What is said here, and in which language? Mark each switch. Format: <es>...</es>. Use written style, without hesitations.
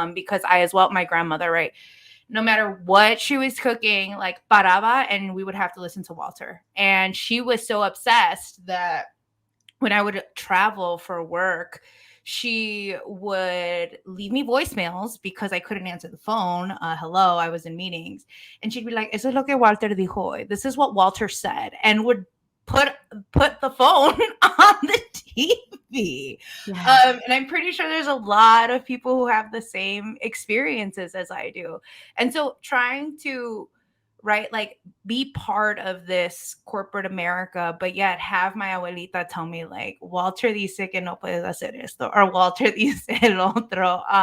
<en>Because I, as well, my grandmother, right? No matter what she was cooking, like paraba, and we would have to listen to Walter. And she was so obsessed that when I would travel for work, she would leave me voicemails because I couldn't answer the phone. Hello, I was in meetings. And she'd be like,</en> <es>"Eso es lo que Walter dijo hoy.</es> <en>This is what Walter said," and would put put the phone on the TV. Yes. And I'm pretty sure there's a lot of people who have the same experiences as I do. And so trying to, right, like, be part of this corporate America, but yet have my abuelita tell me, like,</en> <es>Walter dice que no puedes hacer esto,</es> <en>or</en> <es>Walter dice el otro.</es>